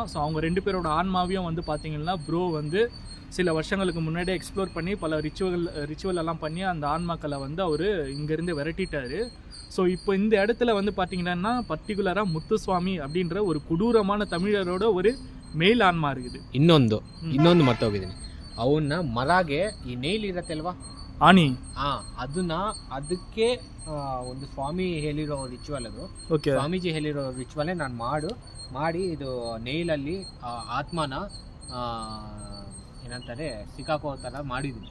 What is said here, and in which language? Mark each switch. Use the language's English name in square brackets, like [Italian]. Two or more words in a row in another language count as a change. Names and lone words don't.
[Tamil] ஸோ அவங்க 2 பேரோட ஆன்மாவையும் வந்து பார்த்திங்கன்னா ப்ரோ வந்து சில வருஷங்களுக்கு முன்னாடியே எக்ஸ்ப்ளோர் பண்ணி பல ரிச்சுவல் எல்லாம் பண்ணி அந்த ஆன்மாக்களை வந்து அவர் இங்கேருந்து விரட்டிட்டார். ஸோ இப்போ இந்த இடத்துல வந்து பார்த்திங்கன்னா பர்டிகுலராக முத்துசுவாமி அப்படின்ற ஒரு கொடூரமான தமிழரோட ஒரு ಮೇಲ್ ಆನ್ಮಾ இருக்குது. [Kannada] ಇನ್ನೊಂದು ಮರ್ತೋಗಿದ್ದೀನಿ. ಅವನ್ನ ಮರಗೆ ಈ ನೇಲ್ ಇರತ್ತೆ ಅಲ್ವಾ, ಆನಿ, ಅದಕ್ಕೆ ಒಂದು ಸ್ವಾಮಿ ಹೇಳಿರೋ ರಿಚುವಲ್ ಅದು. ಸ್ವಾಮೀಜಿ ಹೇಳಿರೋ ರಿಚುವಲ್ ನಾನು ಮಾಡಿ ಇದು ನೇಲಲ್ಲಿ ಆತ್ಮನ ಏನಂತಾರೆ ಸಿಕ್ಕಾಕೋ ತರ ಮಾಡಿದ್ದೀನಿ.